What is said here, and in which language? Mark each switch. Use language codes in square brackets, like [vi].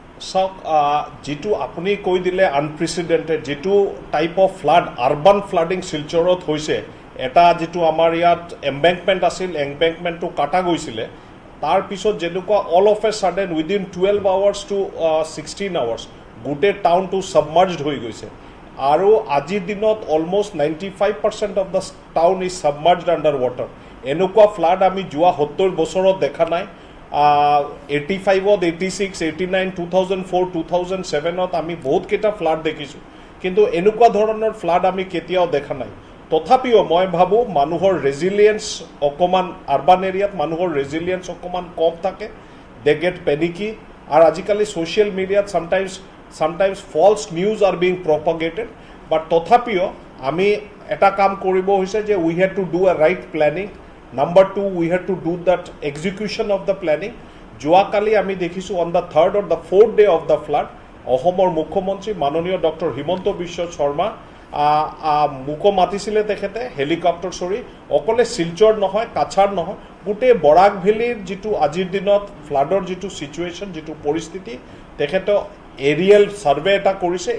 [as] চাওক, যেটো আপুনি কৈ দিলে আনপ্ৰেচিডেণ্টেড যেটো [en] type of flood, urban flooding [as] শিলচৰত হৈছে, এটা যেটো আমাৰ ইয়াত এম্বেংকমেণ্ট আছিল, এম্বেংকমেণ্টটো কাটা গৈছিলে, তাৰ পিছত যেনেকুৱা [en] all of a sudden within 12 hours to 16 hours [as] গোটেই টাউনটো ছাবমাৰ্জড হৈ গৈছে। আৰু আজিৰ দিনত [en] Almost 95% of the town is submerged under water. [as] এনেকুৱা ফ্লাড আমি যোৱা 70 বছৰত দেখা নাই। 85, 86, 89, 2004, 2007 আমি বহুত কেইটা ফ্লাড দেখিছোঁ, কিন্তু এনেকুৱা ধৰণৰ ফ্লাড আমি কেতিয়াও দেখা নাই। তথাপিও মই ভাবোঁ মানুহৰ ৰেজিলিয়েঞ্চ অকণমান, আৰ্বান এৰিয়াত মানুহৰ ৰেজিলিয়েঞ্চ অকণমান কম থাকে, [en] They get panicky. [as] আৰু আজিকালি ছ'চিয়েল মিডিয়াত [en] sometimes false news are being propagated, but [as] তথাপিও আমি এটা কাম কৰিব হৈছে যে [en] we had to do a right planning. Number 2, we had to do that execution of the planning. [as] যোৱাকালি আমি দেখিছোঁ [en] on the 3rd or the 4th day of the flood, [as] অসমৰ মুখ্যমন্ত্ৰী মাননীয় ডক্টৰ হিমন্ত বিশ্ব শৰ্মা মোকো মাতিছিলে তেখেতে হেলিকপ্টাৰ চৰি, অকলে শিলচৰ নহয়, কাছাৰ নহয়, গোটেই বৰাক ভেলীৰ যিটো আজিৰ দিনত ফ্লাডৰ যিটো ছিটুৱেশ্যন, যিটো পৰিস্থিতি, তেখেতে এৰিয়েল ছাৰ্ভে এটা কৰিছে।